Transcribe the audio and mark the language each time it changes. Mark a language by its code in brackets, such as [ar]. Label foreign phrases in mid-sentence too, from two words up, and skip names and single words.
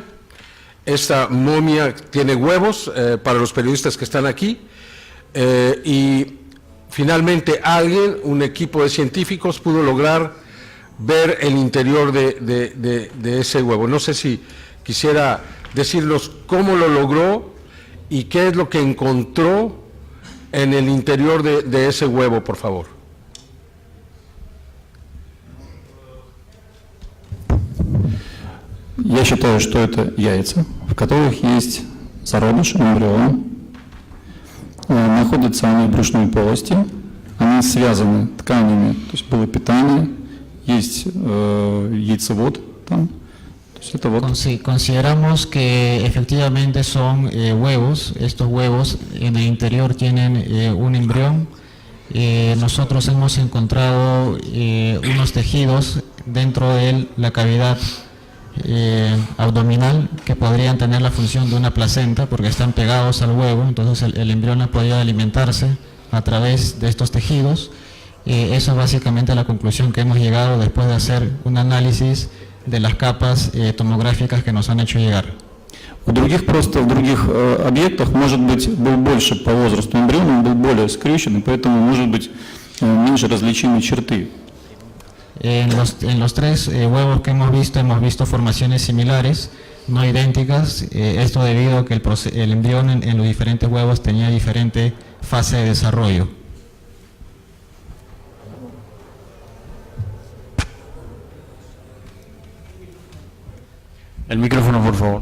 [es] Esta momia tiene huevos para los periodistas que están aquí, y finalmente un equipo de científicos pudo lograr ver el interior de ese huevo. No sé si quisiera decirnos cómo lo logró y qué es lo que encontró en el interior de ese huevo, por favor. [ru] Я считаю, что это яйца, в которых есть зародыш, эмбрион. Находятся они в брюшной полости, они связаны тканями, то есть было питание, есть яйцевод там. То есть это вот. [es] Consideramos que efectivamente son huevos. Estos huevos en el interior tienen un embrión. Nosotros hemos encontrado unos tejidos dentro de la cavidad abdominal que podrían tener la función de una placenta porque están pegados al huevo. Entonces el embrión ha podido alimentarse a través de estos tejidos. Eso es básicamente la conclusión que hemos llegado después de hacer un análisis de las capas tomográficas que nos han hecho llegar. [ru] В других объектах, может быть, был больше по возрасту эмбрион, он был более скрещенный, поэтому может быть меньше различимые черты. [es] En los tres huevos que hemos visto formaciones similares, no idénticas. Esto debido a que el embrión en los diferentes huevos tenía diferente fase de desarrollo. El micrófono, por favor.